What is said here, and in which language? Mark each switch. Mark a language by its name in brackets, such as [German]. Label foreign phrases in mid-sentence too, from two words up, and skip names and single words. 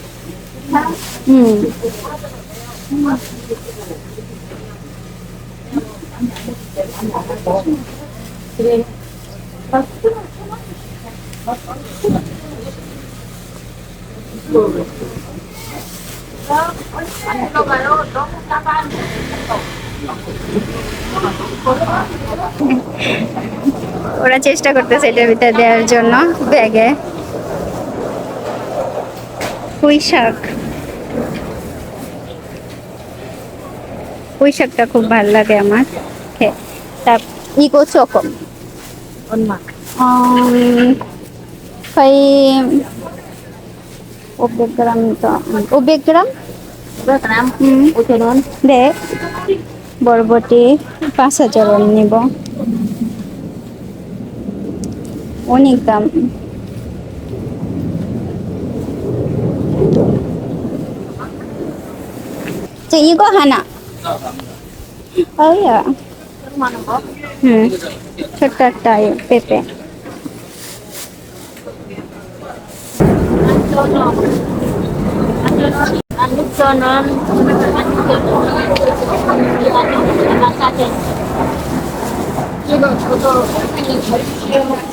[Korean] 그래. 안 들어가요? 너무 작아. [Bangla] ওরা চেষ্টা করতেছে এটার ভিতরে দেওয়ার জন্য ব্যাগে। পুঁই শাক, পুঁই শাকটা খুব ভালো লাগে আমার খেয়ে। [Korean] তা 이거 조금. 얼마? 거의 500g 더. 500g? 500g? 음. 5,000원? 네. [Bangla] বরবটি 5,000원 নিব। অনেক দাম। [Korean] 저 이거 하나. 어이야. 조그마한 거? 응. [Bangla] ছোট্ট পেঁপে। [Korean] 6,000원. 6,000원.